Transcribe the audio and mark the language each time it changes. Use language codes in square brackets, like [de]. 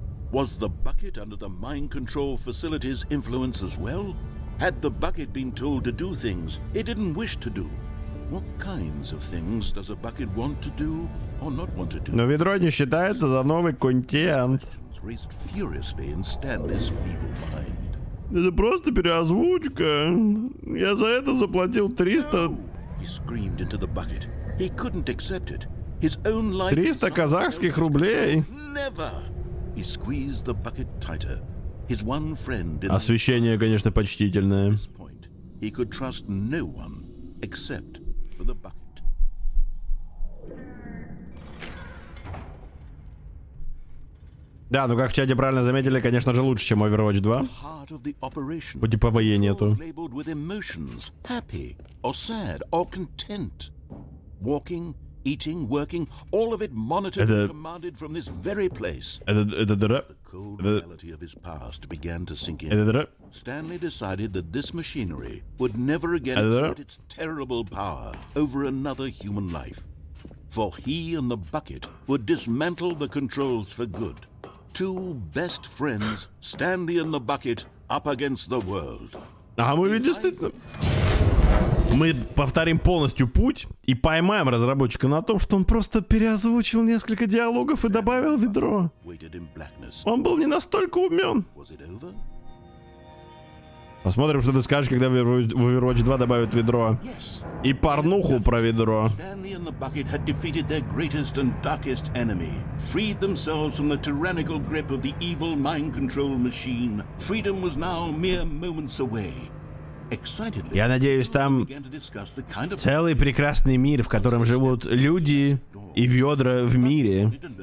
[en] Was the bucket under the mind control facility's influence as well? Had the bucket been told to do things it didn't wish to do? What kinds of things does a bucket want to do or not want to do? [ru] Но ведро не считается за новый контент. [en] Raced furiously in Stanley's feeble mind. [ru] Это просто переозвучка. Я за это заплатил 300. [en] He screamed into the bucket. He couldn't accept it. His own life [ru] 300 казахских рублей. [en] Never. He squeezed the bucket tighter. His one friend in [ru] Освещение, конечно, почтительное. [en] this point. He could trust no one except for the bucket. [ru] Да, ну как в чате правильно заметили, конечно же, лучше, чем Overwatch 2. [en] Heart of the operation. [ru] Хоть и ПВЕ нету. [en] Labeled with emotions, happy or sad or content. Walking, eating, working, all of it monitored and commanded from this very place. [ru] Это дыра. [en] The cold reality of his past began to sink in. [ru] Это дыра. [en] Stanley decided that this machinery would never again exert its terrible power over another human life. For he and the bucket would dismantle the controls for good. Two best friends, Stanley and the bucket, up against the world. [ru] А мы ведь действительно... Мы повторим полностью путь и поймаем разработчика на том, что он просто переозвучил несколько диалогов и добавил ведро. Он был не настолько умен. Посмотрим, что ты скажешь, когда в Overwatch 2 добавят ведро. И порнуху про ведро. [en] Stanley and the bucket had defeated their greatest and darkest enemy, freed themselves from the tyrannical grip of the evil mind control machine. Freedom was now mere moments away. Excitedly, [ru] Я надеюсь, там целый прекрасный мир, в котором живут люди и ведра в мире.